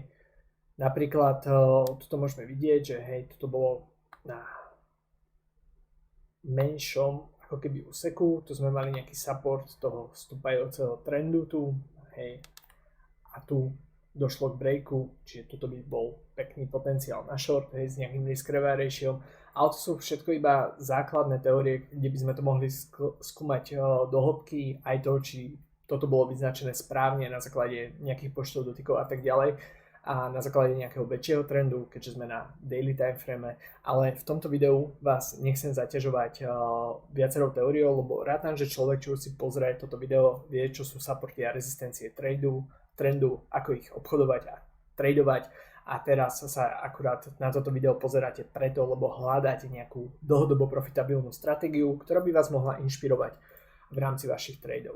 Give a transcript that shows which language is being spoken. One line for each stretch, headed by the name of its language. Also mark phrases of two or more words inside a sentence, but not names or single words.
Slovak: Napríklad, tuto môžeme vidieť, že hej, toto bolo na menšom ako keby úseku, tu sme mali nejaký support toho stúpajúceho trendu tu, hej, a tu došlo k breaku, čiže toto by bol pekný potenciál na short, hej, s nejakým
English: risk-reward ratio,
Slovak: ale to sú všetko iba základné teórie, kde by sme to mohli skúmať do hĺbky, aj to, či toto bolo vyznačené správne na základe nejakých počtov dotykov a tak ďalej a na základe nejakého väčšieho trendu, keďže sme na
English: daily time frame,
Slovak: ale v tomto videu vás nechcem zaťažovať viacerou teóriou, lebo rátam, že človek, čo si pozrie toto video, vie, čo sú supporty a rezistencie trendu, ako ich obchodovať a tradovať a teraz sa akurát na toto video pozeráte preto, lebo hľadáte nejakú dlhodobo profitabilnú stratégiu, ktorá by vás mohla inšpirovať v rámci vašich tradov.